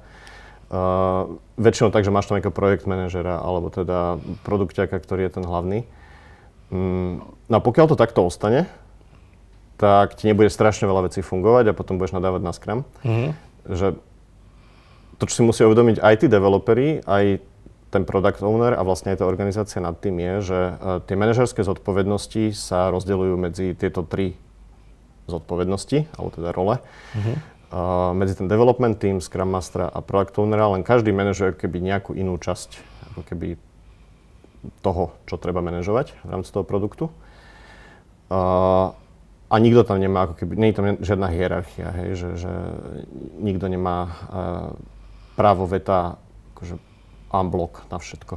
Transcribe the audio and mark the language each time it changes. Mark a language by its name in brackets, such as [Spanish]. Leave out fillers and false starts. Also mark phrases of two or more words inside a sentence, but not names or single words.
[Slovak] Väčšinou tak, že máš tam nejakého projekt manažera, alebo teda produkťaka, ktorý je ten hlavný. No a pokiaľ to takto ostane, tak ti nebude strašne veľa vecí fungovať a potom budeš nadávať na Scrum. Že to, čo si musí uvedomiť aj tí developeri, aj ten [English] product owner [Slovak] a vlastne aj tá organizácia nad tým je, že tie manažerské zodpovednosti sa rozdeľujú medzi tieto 3 zodpovednosti, alebo teda role. Medzi ten [English] development team, [Slovak] Scrum Mastera a [English] product ownera, [Slovak] len každý manažuje keby nejakú inú časť ako keby toho, čo treba manažovať v rámci toho produktu. A nikto tam nemá, ako keby, nie je tam žiadna hierarchia, hej, že nikto nemá právo veta akože unblock na všetko.